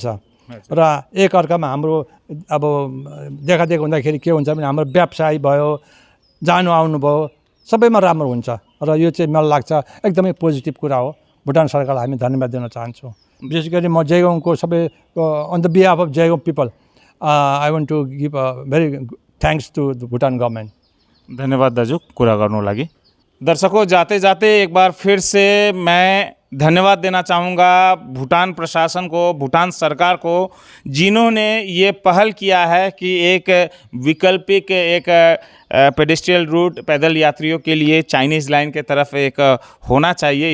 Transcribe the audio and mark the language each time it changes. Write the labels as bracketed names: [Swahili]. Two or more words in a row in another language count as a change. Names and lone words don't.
[Nepali] र एकअर्कामा हाम्रो अब देखादेखि हुँदाखेरि के हुन्छ भने हाम्रो व्यवसाय भयो, जानु आउनु भयो, सबैमा राम्रो हुन्छ। र यो चाहिँ मलाई लाग्छ एकदमै पोजिटिभ कुरा हो। भुटान सरकारलाई हामी धन्यवाद दिन चाहन्छौँ। विशेष गरी म जयगाउँको सबै [English] on the behalf of Jaigaon people I want to give a very thanks to the Bhutan government. [Nepali] धन्यवाद दाजु कुरा गर्नु लागि। [Hindi] दर्शकों, जाते जाते एक बार फिर से मैं धन्यवाद देना चाहूँगा भूटान प्रशासन को, भूटान सरकार को, जिन्होंने ये पहल किया है कि एक वैकल्पिक एक [English] pedestrian route [Hindi] पैदल यात्रियों के लिए चाइनीज़ लाइन के तरफ एक होना चाहिए।